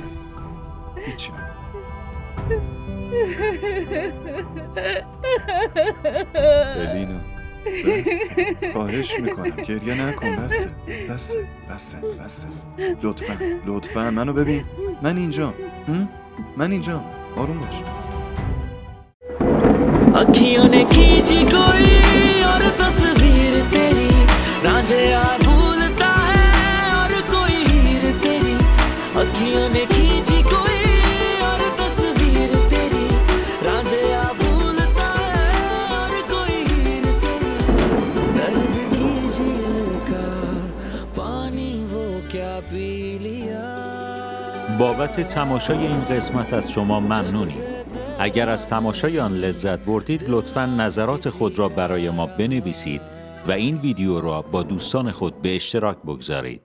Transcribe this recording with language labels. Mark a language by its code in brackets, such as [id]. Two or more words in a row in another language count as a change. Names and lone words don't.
[fa] هیچی نه. الینا بس. خواهش میکنم گریه نکن. بسه. لطفا منو ببین. من اینجام. آروم باش. [hi] अखियों ने खींची कोई और तस्वीर तेरी रांझे भूलता है और कोई हीर तेरी अखियों ने खींची कोई और तस्वीर तेरी रांझे भूलता है और कोई हीर तेरी दर्द की झील का पानी वो क्या पी लिया. [fa] بابت تماشای این قسمت از شما ممنونیم. اگر از تماشای آن لذت بردید لطفاً نظرات خود را برای ما بنویسید و این ویدیو را با دوستان خود به اشتراک بگذارید.